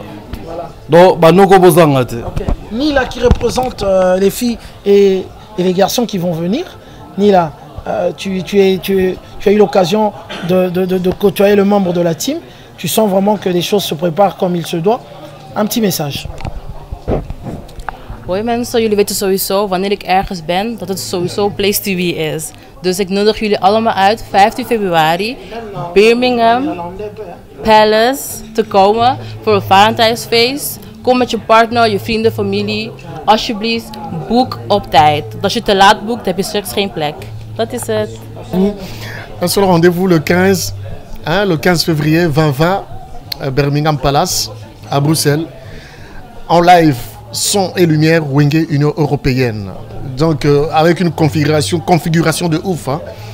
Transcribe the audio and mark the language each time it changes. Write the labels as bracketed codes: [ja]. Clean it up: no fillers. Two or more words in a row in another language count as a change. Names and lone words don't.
[fr] Donc Banoko Bozangate. Nila qui représente les filles et les garçons qui vont venir. Nila, tu as eu l'occasion de côtoyer le membre de la team. Tu sens vraiment que les choses se préparent comme il se doit. Un petit message. [nl] Hoi mensen, jullie weten sowieso wanneer ik ergens ben dat het sowieso [en] place to be [nl] is. Dus ik nodig jullie allemaal uit 15 februari Birmingham Palace te komen voor een Valentijnsfeest. Kom met je partner, je vrienden, familie. Alsjeblieft, boek op tijd. Als je te laat boekt, heb je straks geen plek. Dat is het. [fr] Un seul rendez-vous le 15, le 15 février 2020 à Birmingham Palace à Bruxelles. En live, son et lumière, Wenge Union Européenne. Donc avec une configuration de ouf. Hein.